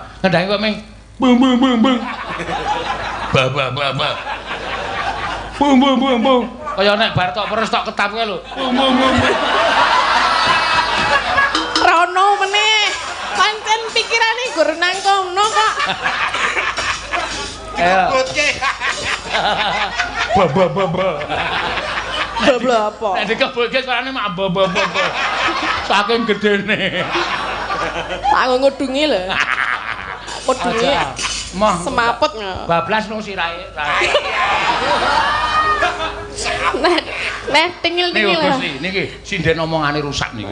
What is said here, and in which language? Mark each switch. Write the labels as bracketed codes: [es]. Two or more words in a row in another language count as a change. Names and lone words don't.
[jv] Ngendhangi kok ming bung bung bung bung. Ba ba ba ba. Bung bung bung bung. Kaya nek bar tok perus tok ketap kowe lho. Bung bung bung. Rono meneh. Pancen pikirane gur nang kono kok. Ayo. Ba ba ba ba. Babla apa? Nek dikebulke suarane mak ba ba ba. Saking gedene. Tak ngudungi lho. Ngudungi. Moh Semaput. bablas no sirahe. Nah, tingil-tingil. Nih Gusti, niki sinden omongane rusak niki.